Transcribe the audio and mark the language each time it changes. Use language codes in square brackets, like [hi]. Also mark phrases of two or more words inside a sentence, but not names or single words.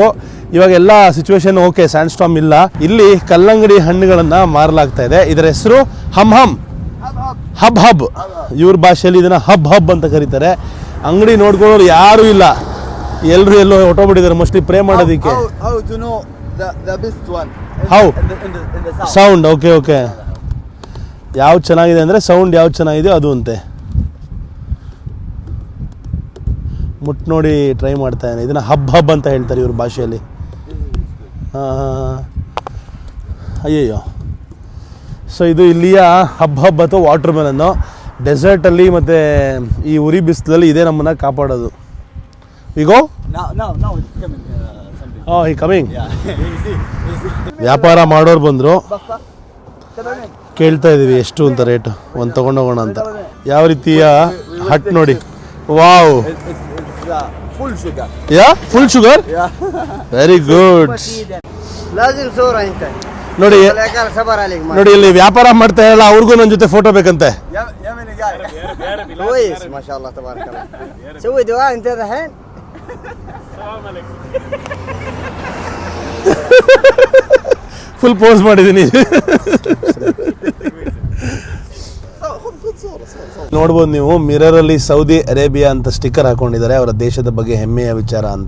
[kn] ಇವಾಗ ಎಲ್ಲ [en] situation okay, sand storm [kn] ಇಲ್ಲ. ಇಲ್ಲಿ ಕಲ್ಲಂಗಡಿ ಹಣ್ಣುಗಳನ್ನು ಮಾರಲಾಗ್ತಾ ಇದೆ. ಇದರ ಹೆಸರು ಹಮ್ ಹಬ್. ಇವ್ರ ಭಾಷೆಯಲ್ಲಿ ಇದನ್ನು ಹಬ್ ಅಂತ ಕರೀತಾರೆ. ಅಂಗಡಿ ನೋಡ್ಕೊಳ್ಳೋರು ಯಾರೂ ಇಲ್ಲ, ಎಲ್ಲರೂ ಎಲ್ಲೋ ಹೊಟ್ಟೋಗ್ಬಿಟ್ಟಿದ್ದಾರೆ [en] mostly pray [kn] ಮಾಡೋದಕ್ಕೆ. [en] How to know the best one? How? In the sound. Sound. Okay. [kn] ಯಾವ್ದು ಚೆನ್ನಾಗಿದೆ ಅಂದರೆ ಸೌಂಡ್ ಯಾವ್ದು ಚೆನ್ನಾಗಿದೆಯೋ ಅದು ಅಂತೆ. ಮುಟ್ಟು ನೋಡಿ ಟ್ರೈ ಮಾಡ್ತಾನೆ. ಇದನ್ನು ಹಬ್ ಅಂತ ಹೇಳ್ತಾರೆ ಇವ್ರ ಭಾಷೆಯಲ್ಲಿ. ಅಯ್ಯಯ್ಯೋ. ಸೊ ಇದು ಇಲ್ಲಿಯ ಹಬ್ ಅಥವಾ [en] water melon. [kn] ಡೆಸರ್ಟಲ್ಲಿ ಮತ್ತು ಈ ಉರಿ ಬಿಸಿಲಲ್ಲಿ ಇದೇ ನಮ್ಮನ್ನು ಕಾಪಾಡೋದು. ಈಗೋ [en] Now it's coming. Something. [kn] ಈ ಕಮಿಂಗ್. [en] Yeah. Easy. [kn] ವ್ಯಾಪಾರ ಮಾಡೋರು ಬಂದರು, ಕೇಳ್ತಾ ಇದ್ದೀವಿ ಎಷ್ಟು ಅಂತ ರೇಟು, ಒಂದು ತೊಗೊಂಡೋಗೋಣ ಅಂತ. ಯಾವ ರೀತಿಯ ಹಟ್ ನೋಡಿ. ವಾವ್. [en] It's full sugar. Yeah full sugar. Yeah. Very good. [ar] لازم صورة انت. [kn] ನೋಡಿ ನೋಡಿ ಇಲ್ಲಿ ವ್ಯಾಪಾರ ಮಾಡ್ತಾ ಇರಲ್ಲ ಅವ್ರಿಗೂ ನನ್ನ ಜೊತೆ ಫೋಟೋ ಬೇಕಂತೆ. [ar] كويس ما شاء الله تبارك الله. سوي دعاء انت الحين. [en] full pose [kn] ಮಾಡಿದ್ದೀನಿ. ನೋಡ್ಬೋದು ನೀವು ಮಿರರಲ್ಲಿ ಸೌದಿ ಅರೇಬಿಯಾ ಅಂತ ಸ್ಟಿಕ್ಕರ್ ಹಾಕೊಂಡಿದ್ದಾರೆ, ಅವರ ದೇಶದ ಬಗ್ಗೆ ಹೆಮ್ಮೆಯ ವಿಚಾರ ಅಂತ.